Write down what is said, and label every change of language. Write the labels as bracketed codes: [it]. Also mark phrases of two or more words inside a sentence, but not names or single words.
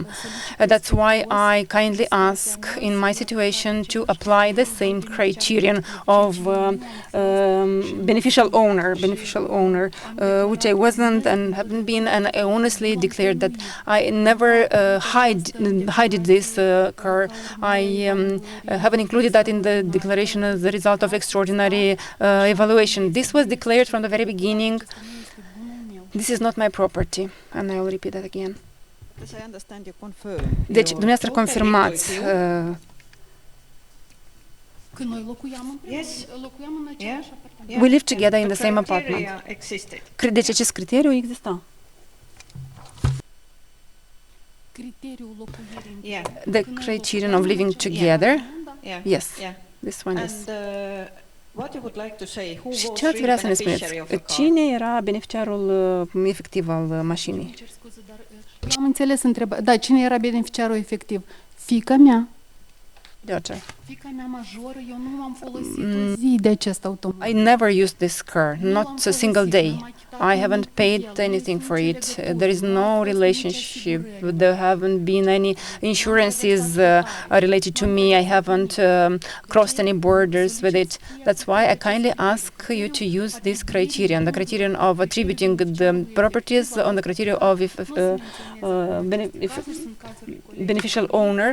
[en] That's why I kindly ask in my situation to apply the same criterion of beneficial owner, which I wasn't and haven't been, and I honestly declared that I never hid this car. I haven't included that in the declaration as a result of extraordinary evaluation. This was declared from the very beginning. This is not my property, and I will repeat that again. Does I understand you confirm? [ro] Deci, dumneavoastră confirmați. [en] Yes. We live together in the same apartment. [ro] Deci acest criteriu exista. [en] The criterion of living together, yes, this one is. [ro] Și ce ați vrea să ne spuneți? Cine era beneficiarul efectiv al mașinii? Am înțeles întrebarea. Da, cine era beneficiarul efectiv? Fiica mea. Fiica mea majoră, eu nu am folosit o zi de acest automat. [en] I never used this car, not a single day. I haven't paid anything for it. There is no relationship. There haven't been any insurances related to me. I haven't crossed any borders with it. That's why I kindly ask you to use this criterion, the criterion of attributing the properties on the criteria of if beneficial owner.